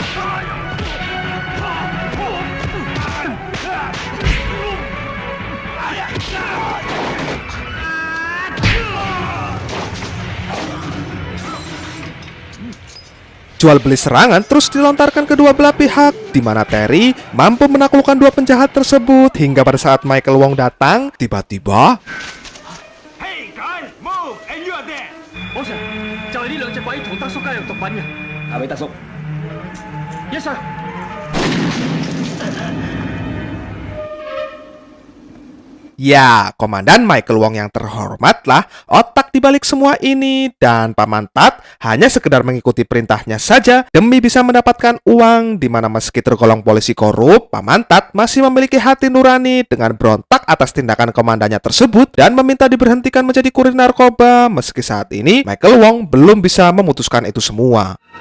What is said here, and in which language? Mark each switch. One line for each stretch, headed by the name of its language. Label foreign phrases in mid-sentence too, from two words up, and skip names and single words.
Indonesian: Jual beli serangan terus dilontarkan kedua belah pihak, di mana Terry mampu menaklukkan dua penjahat tersebut hingga pada saat Michael Wong datang, tiba-tiba
English: Hey guys, move and you are dead. Boss,
Cantonese: 就係呢兩隻鬼同德叔加入毒品嘅。係咪德叔 ？
English: Yes sir。
Indonesian: Ya, Komandan Michael Wong yang terhormatlah otak dibalik semua ini, dan Paman Tat hanya sekedar mengikuti perintahnya saja demi bisa mendapatkan uang, di mana meski tergolong polisi korup, Paman Tat masih memiliki hati nurani dengan berontak atas tindakan komandannya tersebut dan meminta diberhentikan menjadi kurir narkoba, meski saat ini Michael Wong belum bisa memutuskan itu semua.